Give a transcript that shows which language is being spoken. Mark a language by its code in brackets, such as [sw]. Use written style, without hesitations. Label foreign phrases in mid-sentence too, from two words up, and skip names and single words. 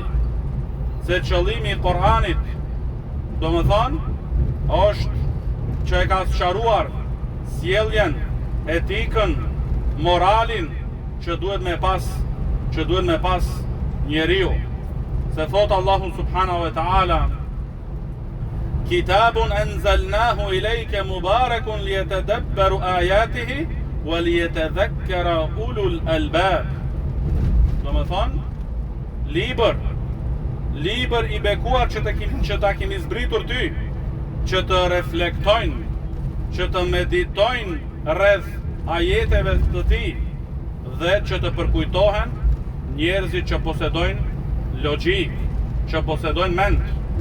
[sq] Se qëllimi i Koranit, do më thonë, është që e ka sqaruar sjelljen, etikën, moralin që duhet me pas njeriu. Se thot [ar] الله سبحانه وتعالى كتاب أنزلناه إليك مبارك ليتدبروا آياته وليتذكر أولو الألباب. [sq] Do më thonë, libër i bekuar që ta kemi zbritur ty, që të reflektojnë, që të meditojnë rreth ajeteve të tij dhe që të përkujtohen njerëzit që posedojnë logjik, që posedojnë mend.